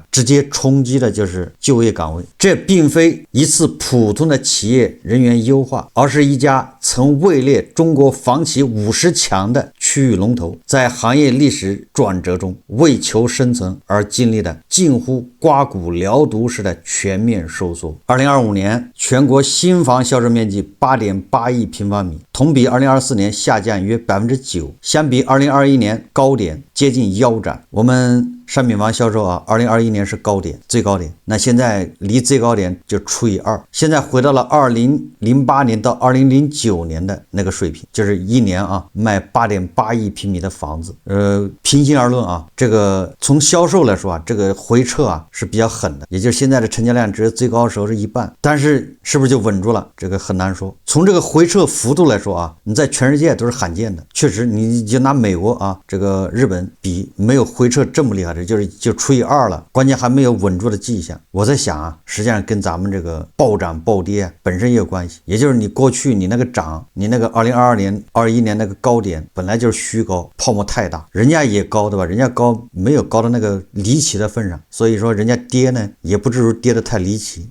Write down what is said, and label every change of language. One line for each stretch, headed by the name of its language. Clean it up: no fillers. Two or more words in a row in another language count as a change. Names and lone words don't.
Chinese: 直接衝擊的就是就業崗位。這並非一次普通的企業人員優化，而是一家曾位列中國房企50強的區域龍頭，在行業歷史轉折中為求生存而經歷的近乎刮骨療毒式的全面收縮。2025年全國新房銷售面積8.8億平方米，同比2024年下降約9%，相比2021年高點接近腰斬。我們商品房銷售啊，2021 年是高点，最高点。那現在離最高点就除以2，现在回到了2008年到2009年的那個水平，就是一年啊賣8.8億平米的房子。平心而論啊，這個從銷售來說啊，這個回撤啊是比較狠的，也就是現在的成交量只有最高的時候是1半，但是是不是就穩住了？這個很難說。從這個回撤幅度來說啊，你在全世界都是罕見的。確實，你就拿美國啊，這個日本比，沒有回撤這麼厲害的，就除以2了，關鍵還沒有穩住的跡象。我在想啊，實際上跟咱們這個暴漲暴跌本身也有關係，也就是你過去你那個漲，你那個2022年、21年那個高點本來就是虛高，泡沫太大，人家也高，對吧？人家高沒有高到那個離奇的份上，所以說人家跌呢也不至於跌得太離奇。